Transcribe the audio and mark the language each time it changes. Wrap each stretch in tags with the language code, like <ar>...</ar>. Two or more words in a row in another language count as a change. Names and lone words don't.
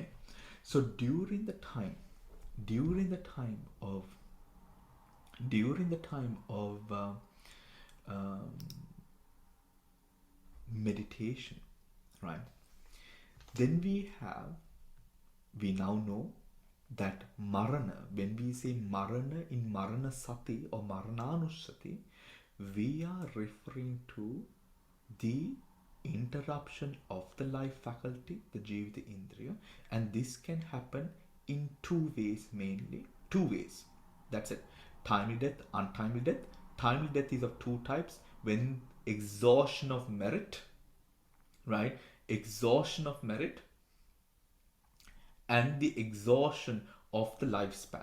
<en>So during the time of meditation, right? Then we now know that marana, when we say marana in</en> <pi>marana sati</pi> <en>or marananusati, we are referring to the interruption of the life faculty, the</en> <pi>jivita indriya,</pi> <en>and this can happen in two ways mainly. Two ways. That's it. Timely death, untimely death. Timely death is of two types. When exhaustion of merit, right? Exhaustion of merit and the exhaustion of the lifespan.</en>